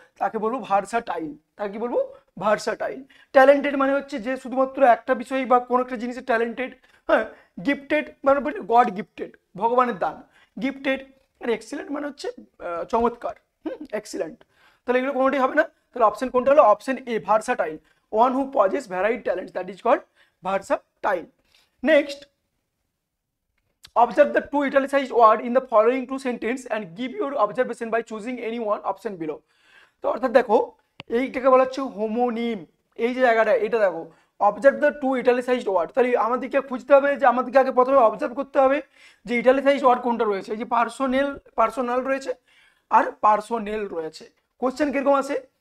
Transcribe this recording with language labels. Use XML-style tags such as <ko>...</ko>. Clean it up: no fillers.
<bn>তাকে বলবো ভার্সাটাইল। তাকে কি বলবো? ভার্সাটাইল। ট্যালেন্টেড মানে হচ্ছে যে শুধুমাত্র একটা বিষয় বা কোনো একটা জিনিসে ট্যালেন্টেড। হ্যাঁ, গিফটেড মানে গড গিফটেড, ভগবানের দান। গিফটেড আর এক্সিলেন্ট মানে হচ্ছে চমৎকার, এক্সিলেন্ট। তাহলে এগুলো কোনোটাই হবে না। তাহলে অপশন কোনটা হলো? Option A, versatile.</bn> <en>One who possess varied talents, that is called versatile. Next, observe the two italicized word in the following two sentence and give your observation by choosing any one option below.</en> <bn>তো অর্থাৎ দেখো, এইটাকে বলা হচ্ছে homonym. এই যে জায়গাটা, এটা দেখো,</bn> <en>Observe the two italicized word.</en> <bn>তাহলে আমাদেরকে খুঁজতে হবে যে, আমাদেরকে আগে প্রথমে অবজার্ভ করতে হবে যে ইটালিসাইজড ওয়ার্ড কোনটা রয়েছে। এই যে পার্সোনাল রয়েছে আর পার্সোনেল রয়েছে। কোশ্চেন কিরকম আছে?</bn>